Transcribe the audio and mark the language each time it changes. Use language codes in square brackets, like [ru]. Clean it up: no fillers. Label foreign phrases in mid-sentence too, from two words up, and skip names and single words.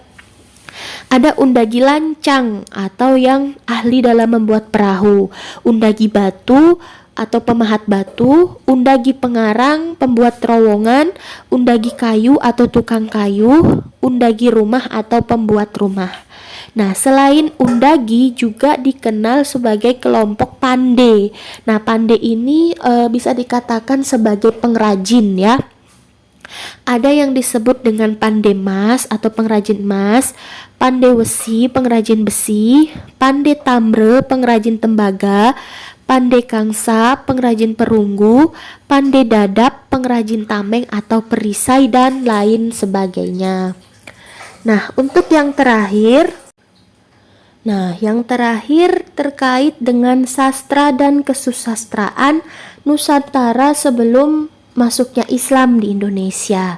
[id] Ada undagi lancang atau yang ahli dalam membuat perahu, undagi batu atau pemahat batu, undagi pengarang, pembuat terowongan, undagi kayu atau tukang kayu, undagi rumah atau pembuat rumah. Nah, selain undagi juga dikenal sebagai kelompok pande. Nah, pande ini bisa dikatakan sebagai pengrajin ya. Ada yang disebut dengan [ban] pande mas [id] atau pengrajin emas, [ban] pande wesi [id] pengrajin besi, [ban] pande tamre [id] pengrajin tembaga, [ban] pande kangsa [id] pengrajin perunggu, [ban] pande dadap [id] pengrajin tameng atau perisai dan lain sebagainya. Nah, untuk yang terakhir terkait dengan sastra dan kesusastraan Nusantara sebelum masuknya Islam di Indonesia.